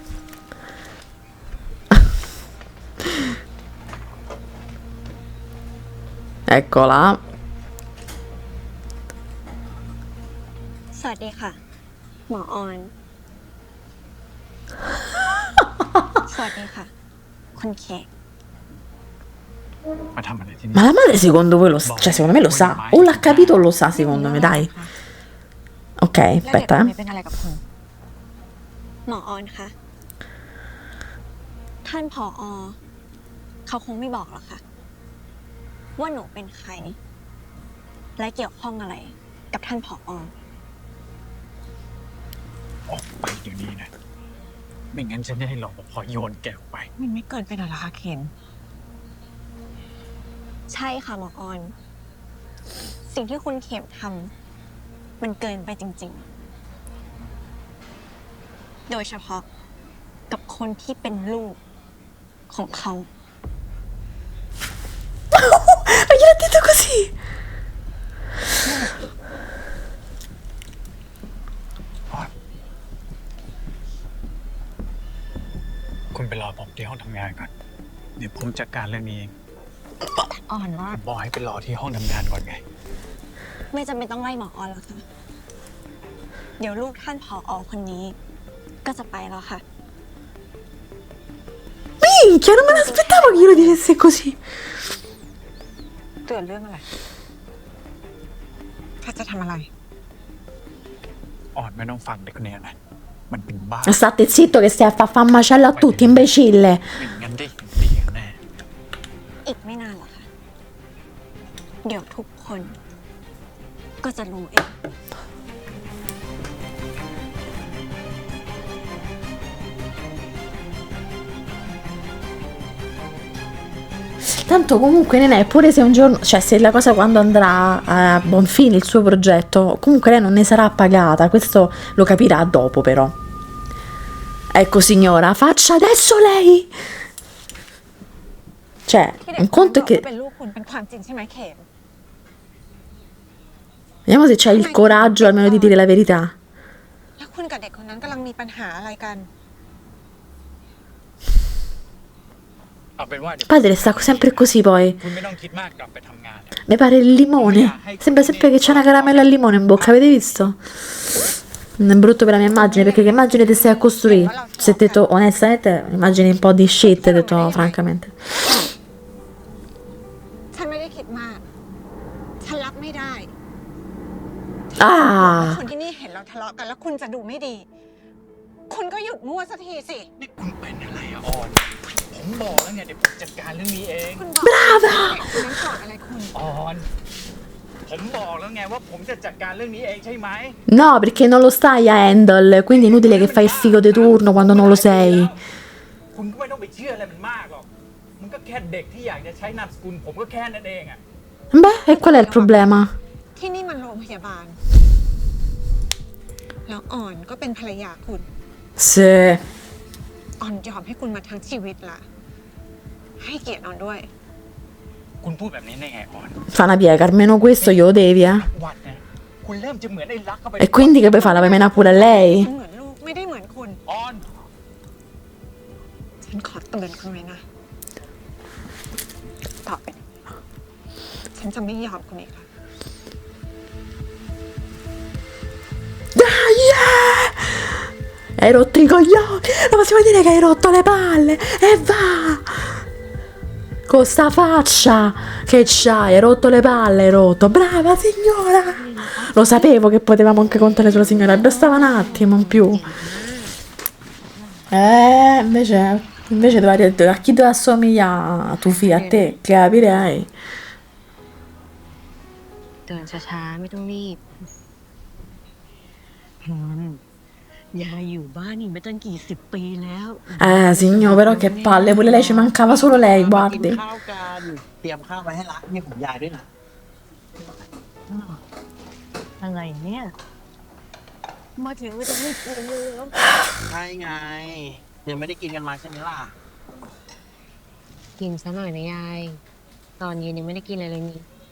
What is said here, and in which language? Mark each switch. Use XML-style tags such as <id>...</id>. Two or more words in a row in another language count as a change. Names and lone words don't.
<it>Eccola.</it> <th>สวัสดีค่ะ หมอออน สวัสดีค่ะ คุณเขก มาทำอะไรที่นี่</th> <it>Ma la madre secondo voi lo sa? Cioè secondo me lo sa. O l'ha capito o lo sa secondo me, dai. Ok,</it> <th>แล้วเด็ก</th> <it>aspetta,</it> <th>คนนี้เป็นอะไรกับคุณ หมอออนคะ ท่านผอ. เขาคงไม่บอกหรอกค่ะ ว่าหนูเป็นใคร และเกี่ยวข้องอะไร กับท่านผอ. ออกไปเดี๋ยวนี้นะ ไม่งั้นฉันจะให้รปภโยนแกออกไป มันไม่เกินไปหน่อยเหรอคะเคน ใช่ค่ะหมอออน สิ่งที่คุณเข็มทำมันเกินไปจริงๆ โดยเฉพาะกับคนที่เป็นลูกของเขา</th> <it>Ma gliel'ha detto così?</it> <th>คุณไปรอผมที่ห้องทำงานก่อน เดี๋ยวผมจัดการเรื่องนี้เอง อ่อนว่า ผมบอกให้ไปรอที่ห้องทำงานก่อนไง ไม่จำเป็นต้องไล่หมอออนหรอกค่ะ เดี๋ยวลูกท่านผอ. คนนี้ก็จะไปแล้วค่ะ</th> <it>Minchia, non me l'aspettavo che glielo dicesse così.</it> <th>เตือนเรื่องอะไรถ้าจะทำอะไร อ่อนไม่ต้องฟังเด็กคนนี้นะ มันเป็นบ้า</th> <it>State zitto che stai a far macello a tutti, imbecille.</it> <th>ไม่งั้นได้เห็นดีกันแน่ อีกไม่นานหรอกค่ะ เดี๋ยวทุกคนก็จะรู้เอง</th> <it>Tanto comunque Nenè, pure se un giorno, cioè se la cosa quando andrà a buon fine il suo progetto, comunque lei non ne sarà pagata, questo lo capirà dopo però. Ecco signora, faccia adesso lei! Cioè,</it> <th>ที่เด็ก</th> <it>un</it> <th>คนนั้น</th> <it>conto</it> <th>บ</th> <it>è</it> <th>อก</th> <it>che...</it> <th>ว่าเป็นลูกคุณเป็นความจริงใช่ไหมเข็ม</th> <it>Vediamo se c'è il coraggio almeno di dire la verità.</it> <th>แล้วคุณกับเด็กคนนั้นกำลังมีปัญหาอะไรกัน เอาเป็นว่าเดี๋ยว</th> <it>Padre sta sempre così poi.</it> <th>คุณไม่ต้องคิดมากกลับไปทำงานนะ</th> <it>Mi pare il limone. Sembra sempre che c'è una caramella al limone in bocca, avete visto? È brutto per la mia immagine, perché che immagine ti stai a costruire? Se ti detto onestamente, immagini un po' di shit, ho detto francamente.</it> <th>ฉันไม่ได้คิดมาก ฉันรับไม่ได้ Ah! คนที่นี่เห็นเราทะเลาะกันแล้วคุณจะดูไม่ดี คุณก็หยุดมั่วสักทีสิ นี่คุณเป็นอะไรอะออน ผมบอกแล้วไงเดี๋ยวผมจัดการเรื่องนี้เอง คุณบอกคุณนั้นกอดอะไรคุณ ออน ผมบอกแล้วไงว่าผมจะจัดการเรื่องนี้เองใช่ไหม</th> <it>No, perché non lo stai a handle, quindi è inutile che fai il figo di turno quando non lo sei.</it> <th>คุณก็ไม่ต้องไปเชื่ออะไรมันมากหรอก มันก็แค่เด็กที่อยากจะใช้นามสกุลผมก็แค่นั้นเองอะ</th> <it>Beh, e qual è il problema?</it> <th>ที่นี่มันโรงพยาบาล แล้วอ่อนก็เป็นภรรยาคุณ</th> <it>Sì.</it> <th>อ่อนยอมให้คุณมาทั้งชีวิตละ ให้เกียรติอ่อนด้วย คุณพูดแบบนี้ได้ไงออน</th> <it>Fa una piega, almeno questo glielo devi, eh.</it> <th>วัดเนี่ยคุณเริ่มจะเหมือนไอ้รักเข้าไป</th> <it>E quindi che poi fa la pemena pure a lei?</it> <th>เหมือนลูกไม่ได้เหมือนคุณ ออน ฉันขอเตือนคุณไว้นะ ต่อไปนี้ฉันจะไม่ยอมคุณอีกแล้ว</th> <it>Dai! Hai rotto i coglioni! Lo possiamo dire che hai rotto le palle! E va! Con sta faccia che c'hai, hai rotto le palle, hai rotto. Brava signora! Lo sapevo che potevamo anche contare sulla signora, bastava un attimo in più. Invece a chi deve assomigliare a tuo figlio, a te, capirei.</it> <th>เดินช้าๆไม่ต้องรีบ ยายอยู่บ้านนี่ไม่ตั้งกี่สิบปีแล้ว</th> <it>Signor, però che palle, pure lei ci mancava solo lei,</it> <th>กิน</th> <it>guardi.</it> <th>ข้าวกัน เตรียมข้าวไว้ให้รักเนี่ยผมยายด้วยนะ อะไรเนี่ย มาถึงไม่ต้องรีบกินเลยแล้ว ใช่ไง ยังไม่ได้กินกันมาใช่ไหมล่ะ กินซะหน่อยนะยาย ตอนเย็นยังไม่ได้กินอะไรเลยนี่</th>